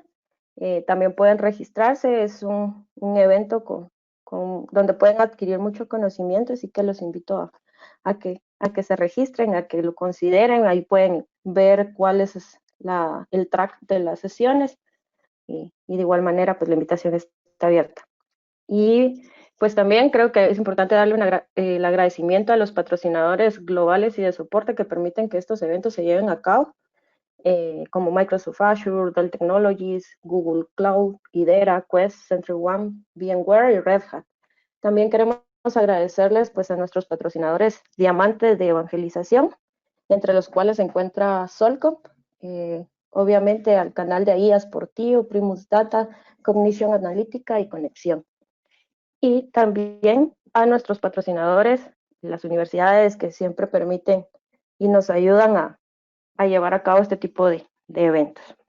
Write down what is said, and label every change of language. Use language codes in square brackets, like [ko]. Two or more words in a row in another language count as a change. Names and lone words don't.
[es] También pueden registrarse, es un evento donde pueden adquirir mucho conocimiento, así que los invito a que se registren, a que lo consideren, ahí pueden ver cuál es el track de las sesiones y de igual manera pues la invitación está abierta. Y pues también creo que es importante darle el agradecimiento a los patrocinadores globales y de soporte que permiten que estos eventos se lleven a cabo, como Microsoft Azure, Dell Technologies, Google Cloud, Idera, Quest, SentryOne, VMware y Red Hat. También queremos agradecerles pues a nuestros patrocinadores diamantes de evangelización, entre los cuales se encuentra Solcop, obviamente al canal de IA Sportivo, Primus Data, Cognition Analítica y Conexión. Y también a nuestros patrocinadores, las universidades que siempre permiten y nos ayudan a llevar a cabo este tipo de eventos.